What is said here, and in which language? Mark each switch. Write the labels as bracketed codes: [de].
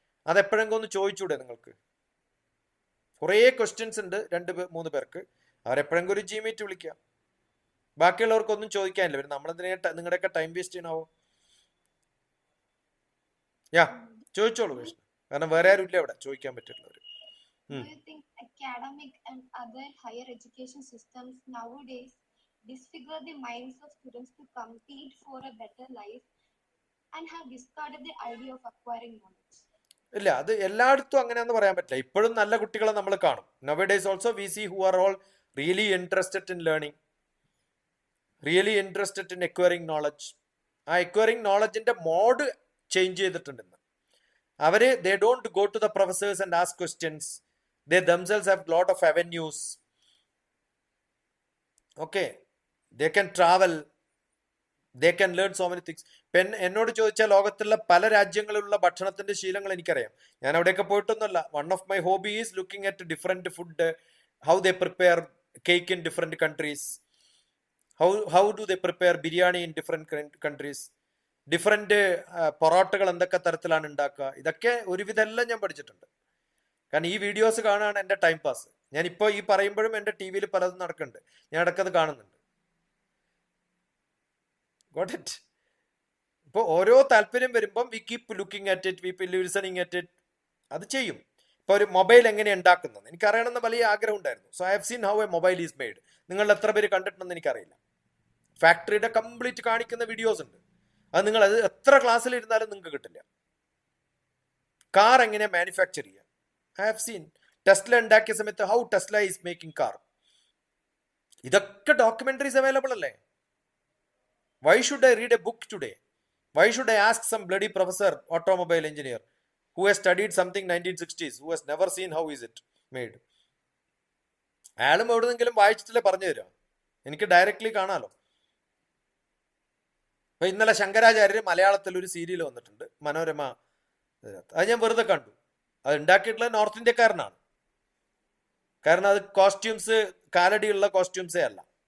[ml] അതെപ്പോഴെങ്കിലും ഒന്ന് ചോദിച്ചൂടെ നിങ്ങൾക്ക്? കുറേ ക്വസ്റ്റ്യൻസ് ഉണ്ട് 2-3 പേർക്ക്. അവരെപ്പോഴെങ്കിലും ഒരു G-Meet വിളിക്കാം. ബാക്കിയുള്ളവർക്കൊന്നും ചോദിക്കാനില്ല. പിന്നെ നമ്മളെന്തിനാ നിങ്ങളുടെയൊക്കെ ടൈം വേസ്റ്റ് ചെയ്യണാവോ? യാ ചോദിച്ചോളൂ വിഷ്ണു, കാരണം വേറെ ആരും ഇല്ല ഇവിടെ ചോദിക്കാൻ പറ്റുള്ളവർ. [en] Do you think academic and other higher education systems nowadays disfigure the minds of students to compete for a better life and have discarded the idea of acquiring knowledge? [ml] ഇല്ല, അത് എല്ലായിടത്തും അങ്ങനെയാന്ന് പറയാൻ പറ്റില്ല. ഇപ്പോഴും നല്ല കുട്ടികളെ നമ്മൾ കാണും. [en] Nowadays also we see who are all really interested in learning, really interested in acquiring knowledge. [ml] ആ എക്വയറിംഗ് നോളജിന്റെ മോഡ് ചേഞ്ച് ചെയ്തിട്ടുണ്ട്. അവര് [en] They don't go to the professors and ask questions. They themselves have lot of avenues. Okay, they can travel, they can learn so many things. [ml] എന്നോട് ചോദിച്ചാൽ ലോകത്തുള്ള പല രാജ്യങ്ങളിലുള്ള ഭക്ഷണത്തിന്റെ ശീലങ്ങൾ എനിക്കറിയാം. ഞാൻ അവിടെയൊക്കെ പോയിട്ടൊന്നുമല്ല. [en] one of my hobby is looking at different food, how they prepare cake in different countries, how do they prepare biryani in different countries, [ml] different പൊറോട്ടകൾ എന്തൊക്കെ തരത്തിലാണ് ഉണ്ടാക്കുക. ഇതൊക്കെ ഒരുവിധമെല്ലാം ഞാൻ പഠിച്ചിട്ടുണ്ട്. കാരണം ഈ വീഡിയോസ് കാണുകയാണ് എൻ്റെ ടൈം പാസ്. ഞാനിപ്പോൾ ഈ പറയുമ്പോഴും എൻ്റെ TV-യിൽ പലതും നടക്കുന്നുണ്ട്, ഞാൻ ഇടയ്ക്കത് കാണുന്നുണ്ട്. [en] Got it? [ml] ഇപ്പോൾ ഓരോ താല്പര്യം വരുമ്പം [en] We keep looking at it, we keep listening at it. [ml] അത് ചെയ്യും. ഇപ്പോൾ ഒരു മൊബൈൽ എങ്ങനെ ഉണ്ടാക്കുന്നത് എനിക്കറിയണമെന്ന് വലിയ ആഗ്രഹം ഉണ്ടായിരുന്നു. [en] So I have seen how a mobile is made. [ml] നിങ്ങൾ എത്ര പേര് കണ്ടിട്ടുണ്ടെന്ന് എനിക്കറിയില്ല. ഫാക്ടറിയുടെ കംപ്ലീറ്റ് കാണിക്കുന്ന വീഡിയോസ് ഉണ്ട്. അത് നിങ്ങൾ അത് എത്ര ക്ലാസ്സിലിരുന്നാലും നിങ്ങൾക്ക് കിട്ടില്ല. കാർ എങ്ങനെ മാനുഫാക്ചർ ചെയ്യുക, [en] I have seen. [ml] ടെസ്ല ഉണ്ടാക്കിയ സമയത്ത് [en] How Tesla is making car. [ml] ഇതൊക്കെ ഡോക്യുമെന്ററീസ് അവൈലബിൾ അല്ലേ? [en] Why should I read a book today? Why should I ask some bloody professor automobile engineer who has studied something 1960s, who has never seen how is it made? [ml] അയാളും എവിടെന്നെങ്കിലും വായിച്ചിട്ടല്ലേ പറഞ്ഞു തരാം. എനിക്ക് directly കാണാലോ. അപ്പൊ ഇന്നലെ ശങ്കരാചാര്യർ മലയാളത്തിൽ ഒരു സീരിയൽ വന്നിട്ടുണ്ട്, മനോരമ. അത് ഞാൻ വെറുതെ കണ്ടു. അത് ഉണ്ടാക്കിയിട്ടുള്ള നോർത്ത് ഇന്ത്യക്കാരനാണ്. കാരണം അത് കോസ്റ്റ്യൂംസ് കാലടിയുള്ള കോസ്റ്റ്യൂംസേ അല്ല.